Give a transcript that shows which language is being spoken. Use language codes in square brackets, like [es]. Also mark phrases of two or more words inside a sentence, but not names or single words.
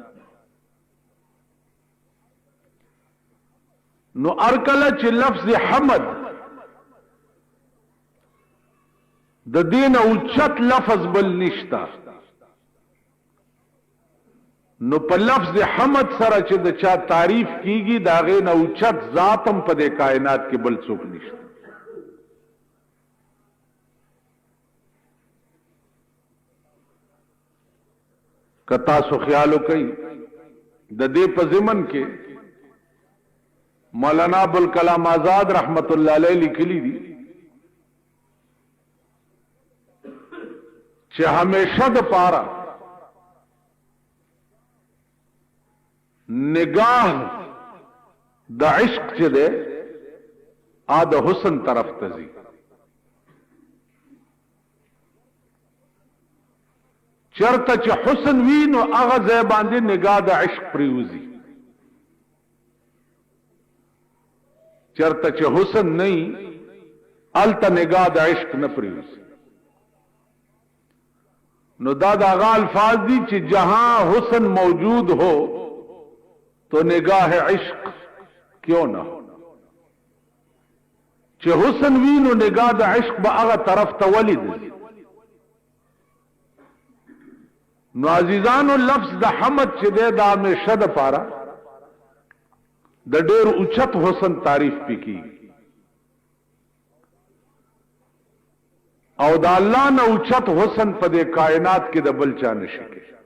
[ps] نو ارکل چې لفظ حمد د دین اوچت لفظ بل نشتا نو په لفظ حمد سره چې د چا تعریف کیږي دا غي نه اوچت ذاتم په د کائنات کې بل څوک نشته کتا سو خیالو کوي د دې په ضمن کې مولانا ابوالکلام آزاد [ar] رحمت اللہ علیہ [ps] لکھلی دی چې ہمیشہ د پارا نگاہ د عشق چې ده ا د حسن طرف ته ځي چرته چې حسن وینو هغه ځای باندې نگاہ د عشق پریوزي چرته چې حسن نہیں الته نگاہ د عشق نه پریوزي نو دا هغه الفاظ دي چې [ur] جہاں حسن موجود ہو تو نگاہ عشق کیوں نہ ہو [ps] چې حسن وینو نگاہ د عشق به هغه طرف ته ولید نو عزیزانو لفظ د حمد چې د همیشه د پاره د ډېر اوچت حسن تعریف پکې او دا الله نه اوچت حسن په دې کائنات کې د بل چا نشي کې.